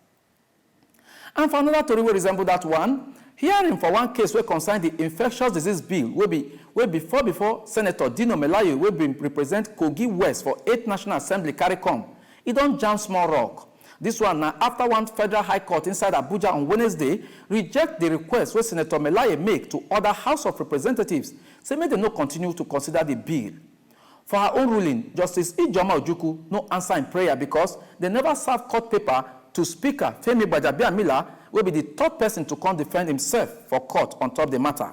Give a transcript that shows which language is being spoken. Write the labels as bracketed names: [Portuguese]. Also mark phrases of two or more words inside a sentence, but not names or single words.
[Nigerian Pidgin] And for another story wey resemble that one, hearing for one case wey concern the infectious disease bill wey before Senator Dino Melaye wey bin represent Kogi West for 8th National Assembly carry come, e don jam small rock. This one now after one federal high court inside Abuja on Wednesday reject the request where Senator Melaye make to other House of Representatives, say make them no continue to consider the bill. For her own ruling, Justice Ijeoma Ojukwu no answer in prayer because they never serve court paper to Speaker Femi Gbajabiamila, will be the third person to come defend himself for court on top the matter.